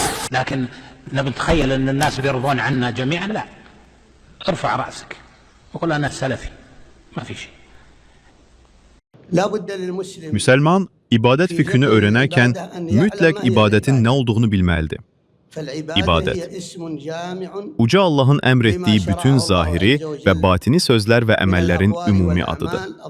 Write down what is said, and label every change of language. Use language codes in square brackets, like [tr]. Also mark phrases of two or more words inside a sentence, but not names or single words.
[ar] لكن نتخيل أن الناس بيرضون عنا جميعا، لا. ارفع رأسك وقل أنا سلفي، ما في شيء. [az] Müsəlman ibadət fikrini öyrənərkən mütləq ibadətin nə olduğunu bilməlidir. İbadət, Uca Allahın əmr etdiyi bütün zahiri və batini sözlər və əməllərin ümumi adıdır.